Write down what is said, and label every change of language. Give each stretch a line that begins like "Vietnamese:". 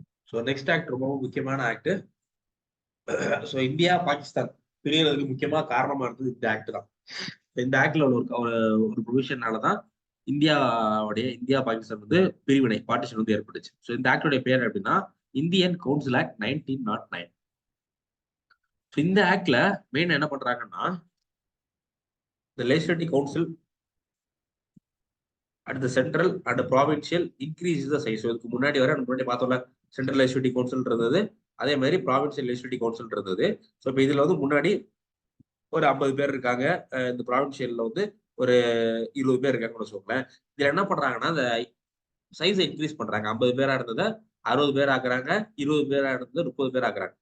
Tamil: So next act ரொம்ப முக்கியமான act. So India Pakistan பிரியறதுக்கு முக்கியமா காரணமா இருந்தது இந்த ஆக்ட் தான். இந்த ஆக்ட்ல ஒரு ப்ரொவிஷனாலதான் இந்தியா பாகிஸ்தான் வந்து பிரிவினை, பார்ட்டிஷன் வந்து ஏற்பட்டுச்சு. ஸோ இந்த ஆக்டோடைய பேர் அப்படின்னா இந்தியன் கவுன்சில் ஆக்ட் 1909. இந்த ஆக்ட்ல மெயின் என்ன பண்றாங்கன்னா,
English: the legislative council at the central and provincial increases the size.
Tamil: இதுக்கு முன்னாடி பார்த்தோம்ல, சென்ட்ரல் லெஜிஸ்லேட்டிவ் கவுன்சில் இருந்தது, அதே மாதிரி ப்ராவின்சியல் லெஜிஸ்லேட்டிவ் கவுன்சில் இருந்தது. ஸோ இப்போ இதுல வந்து முன்னாடி ஒரு 50 பேர் இருக்காங்க, இந்த ப்ராவின்சியல்ல வந்து ஒரு 20 பேர் இருக்காங்கன்னு வச்சுக்கோங்களேன். இதுல என்ன பண்றாங்கன்னா, இந்த சைஸை இன்க்ரீஸ் பண்றாங்க. 50 பேரா இருந்ததை 60 பேர் ஆக்குறாங்க, 20 பேரா இருந்தது 30 பேர் ஆக்குறாங்க.